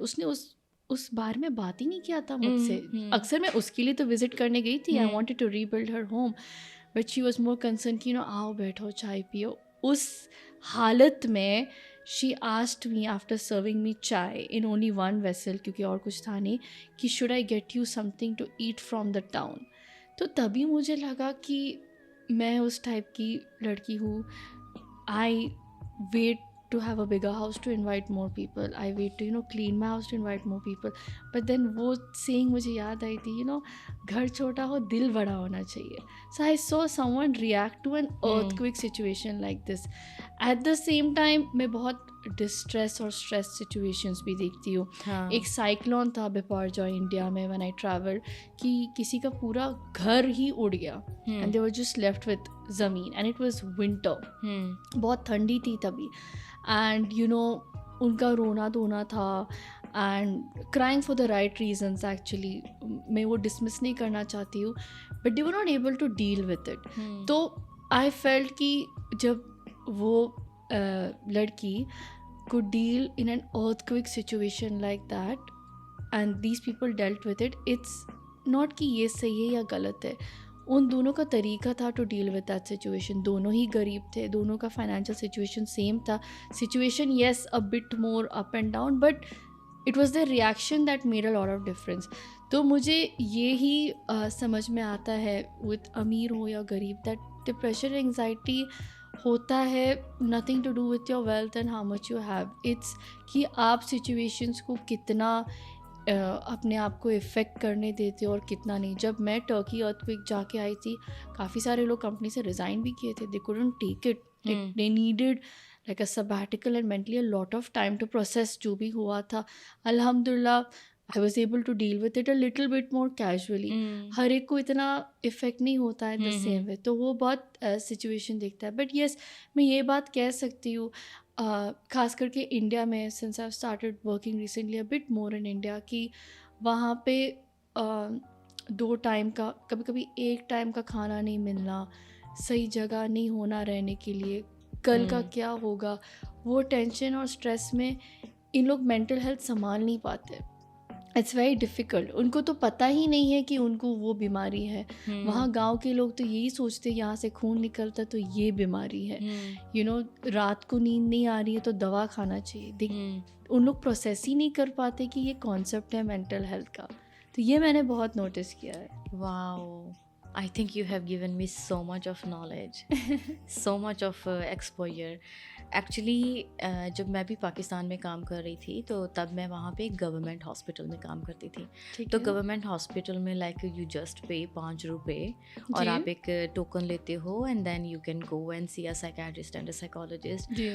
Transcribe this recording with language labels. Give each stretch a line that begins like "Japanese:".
Urdu: اس نے اس بارے میں بات ہی نہیں کیا تھا مجھ سے. اکثر میں اس کے لیے تو وزٹ کرنے گئی تھی،
English: I wanted to rebuild her home, but she was more concern
Urdu: کہ آؤ بیٹھو چائے پیو. اس حالت میں
English: she asked me after serving me chai in only one vessel,
Urdu: کیونکہ اور کچھ تھا نہیں،
English: کہ should I get you something to eat from the town.
Urdu: تو تبھی مجھے لگا کہ میں اس ٹائپ کی لڑکی ہوں.
English: I wait to have a bigger house to invite more people. I wait to clean my house to invite more people.
Urdu: But then وہ saying مجھے یاد آئی تھی، گھر چھوٹا ہو دل بڑا ہونا چاہیے.
English: So I saw someone react to an earthquake situation like this. At the same time
Urdu: میں بہت ڈسٹریس اور اسٹریس سچویشنس بھی دیکھتی ہوں. ایک سائیکلون تھا بپارجوائے انڈیا میں
English: when I traveled،
Urdu: کہ کسی کا پورا گھر ہی اڑ گیا،
English: and they were just left with
Urdu: زمین،
English: and it was winter.
Urdu: بہت ٹھنڈی تھی تبھی، اینڈ ان کا رونا دھونا تھا، and
English: Crying for the right reasons. Actually
Urdu: میں وہ ڈسمس نہیں کرنا چاہتی ہوں،
English: But they were not able to deal with it. تو I felt
Urdu: کہ جب وہ لڑکی
English: could deal in an earthquake situation like that and these people dealt with it, it's not
Urdu: کہ یہ صحیح ہے یا غلط ہے. ان دونوں کا طریقہ تھا
English: To deal with that situation.
Urdu: دونوں ہی غریب تھے، دونوں کا فائنینشیل سچویشن سیم تھا.
English: Situation yes a but more up and down, but it was the reaction that made a lot of difference.
Urdu: تو مجھے یہی سمجھ میں آتا ہے
English: with
Urdu: امیر ہو یا غریب،
English: That depression anxiety ہوتا ہے nothing to do with your wealth and how much you have. It's
Urdu: کہ آپ سچویشنس کو کتنا اپنے آپ کو افیکٹ کرنے دیتے اور کتنا نہیں. جب میں ٹرکی ارتھکویک جا کے آئی تھی, کافی سارے لوگ کمپنی سے ریزائن بھی کیے تھے.
English: they couldn't take it, they needed like a sabbatical and mentally a lot of time to process
Urdu: جو بھی ہوا تھا.
English: الحمد للہ I was able to deal with it a little bit more casually.
Urdu: ہر ایک کو اتنا افیکٹ نہیں ہوتا ہے
English: the same way,
Urdu: تو وہ بہت سچویشن دیکھتا ہے. بٹ یس, میں یہ بات کہہ سکتی ہوں خاص کر کے انڈیا میں,
English: since I've started working recently a bit more in India,
Urdu: کہ وہاں پہ 2 ٹائم کا, کبھی کبھی 1 ٹائم کا کھانا نہیں ملنا, صحیح جگہ نہیں ہونا رہنے کے لیے, کل کا کیا ہوگا, وہ ٹینشن اور اسٹریس میں ان لوگ مینٹل ہیلتھ سنبھال نہیں پاتے.
English: It's very difficult.
Urdu: ان کو تو پتہ ہی نہیں ہے کہ ان کو وہ بیماری ہے. وہاں گاؤں کے لوگ تو یہی سوچتے یہاں سے خون نکلتا تو یہ بیماری ہے, رات کو نیند نہیں آ رہی ہے تو دوا کھانا چاہیے. ان لوگ پروسیس ہی نہیں کر پاتے کہ یہ کانسیپٹ ہے مینٹل ہیلتھ کا. تو یہ میں نے بہت نوٹس کیا ہے.
English: Wow, I think you have given me so much of knowledge, so much of exposure.
Urdu: Actually جب میں بھی پاکستان میں کام کر رہی تھی تو تب میں وہاں پہ ایک گورنمنٹ ہاسپٹل میں کام کرتی تھی.
English: تو government hospital میں like you just pay 5 روپے
Urdu: اور آپ ایک ٹوکن لیتے ہو
English: And then you can go and see a psychiatrist and a psychologist.